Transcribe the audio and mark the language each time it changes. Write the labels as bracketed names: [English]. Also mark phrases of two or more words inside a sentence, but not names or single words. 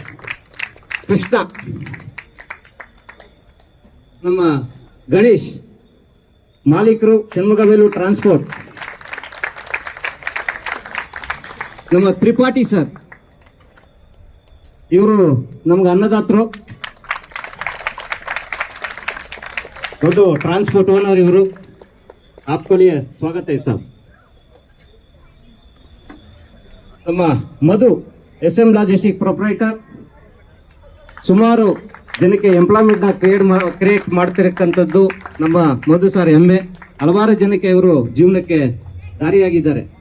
[Kannada] ಕೃಷ್ಣ, ನಮ್ಮ ಗಣೇಶ್, ಮಾಲೀಕರು ಷಣ್ಮುಗವೇಲು ಟ್ರಾನ್ಸ್ಪೋರ್ಟ್. ನಮ್ಮ ತ್ರಿಪಾಠಿ ಸರ್, ಇವರು ನಮ್ಗೆ ಅನ್ನದಾತರು, ದೊಡ್ಡ [English] transport owner [Kannada] ಇವರು. [Hindi] आपको लिए स्वागत है साहब. [Kannada] ನಮ್ಮ ಮಧು SM [English] logistic proprietor, [Kannada] ಸುಮಾರು ಜನಕ್ಕೆ ಎಂಪ್ಲಾಯ್ಮೆಂಟ್ ನ ಕ್ರಿಯೇಟ್ ಮಾಡ್ತಿರಕ್ಕಂಥದ್ದು ನಮ್ಮ ಮಧು ಸರ್ ಹೆಮ್ಮೆ. ಹಲವಾರು ಜನಕ್ಕೆ ಇವರು ಜೀವನಕ್ಕೆ ದಾರಿಯಾಗಿದ್ದಾರೆ.